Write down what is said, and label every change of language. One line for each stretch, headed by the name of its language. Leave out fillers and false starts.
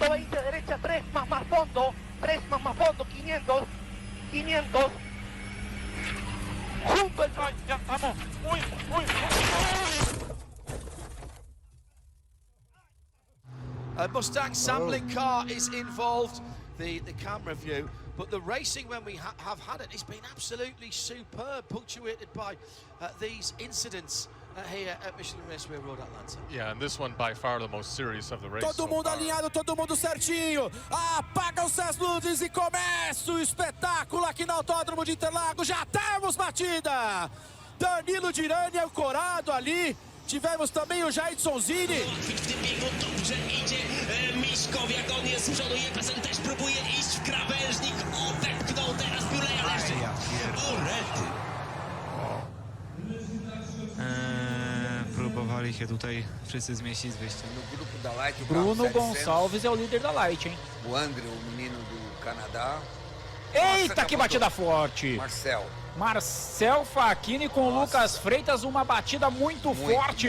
Spanish: Derecha 3 más fondo, 500, junto el ya estamos,
English: A Mustang sampling car is involved, the camera view, but the racing when we have had it has been absolutely superb, punctuated by these incidents here at Michelin Raceway Road Atlanta. Yeah, and this one by far the most serious of the race.
Portuguese: Todo mundo alinhado, todo mundo certinho. Apagam-se as luzes e começa o espetáculo aqui no Autódromo de Interlagos. Já temos batida. Danilo Dirani ancorado ali. Tivemos também o Jaidson Zini.
Polish: Dobrze idzie Miszkow, jak on jest z przodu, Jefferson też próbuje iść w krawężnik, odepchnął teraz Buleja jeszcze. O, rety. Próbowali się tutaj wszyscy zmieścić z wyjściem.
Portuguese: Bruno Gonçalves é o líder da Light, hein? O André, o menino do Canadá. Eita, que batida forte! Marcel Facchini com o Lucas Freitas, uma batida muito forte.